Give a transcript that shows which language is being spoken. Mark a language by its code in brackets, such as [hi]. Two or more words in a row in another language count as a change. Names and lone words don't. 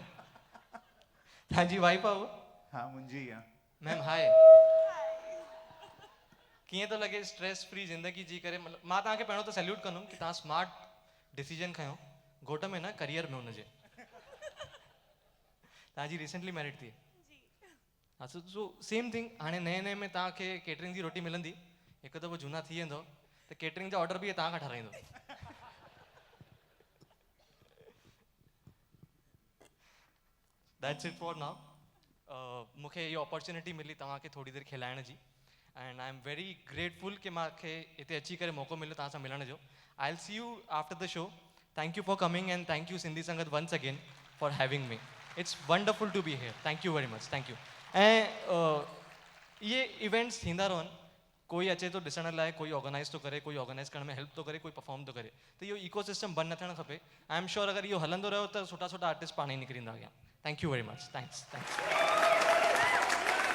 [sd] तव्हांजी वाइफ आहे उहा? हाँ, मुंहिंजी ई आहे। [en] ma'am hi, [sd] कीअं थो लॻे [en] stress free [sd] ज़िंदगी जी करे? मतिलबु मां तव्हांखे पहिरियों त सैल्यूट कंदुमि कि तव्हां [en] smart decision [sd] खयों, घोट में न करियर में हुनजे। तव्हांजी [en] recently married [sd] थी? हा, [en] so same thing. [sd] हाणे नए नए में तव्हांखे केटरिंग जी रोटी मिलंदी, हिकु दफ़ो झूना थी वेंदो त केटरिंग जा ऑर्डर बि तव्हां खां ठाराईंदो। [en] That's it for now. [sd] मूंखे इहो अपॉर्चुनिटी मिली तव्हांखे थोरी देरि खिलाइण जी, [en] and I am very grateful [sd] कि मूंखे हिते अची करे मौक़ो मिलियो तव्हां सां मिलण जो। [en] I will see you after the show. Thank you for coming and thank you Sindhi Sangat once again for having me. It's wonderful to be here. Thank you very much, thank you. [sd] ऐं ये इवेंट्स थींदा रहनि, कोई अचे थो ॾिसण लाइ, कोई ऑर्गेनाइज़ थो करे, कोई ऑर्गेनाइज़ करण में हेल्प थो करे, कोई परफॉर्म थो करे, त इहो इकोसिस्टम बंदि न थियणु खपे। [en] I am sure [sd] अगरि इहो हलंदो रहियो त सुठा सुठा आर्टिस्ट पाण ई निकिरींदा अॻियां। [en] Thank you very much, thanks.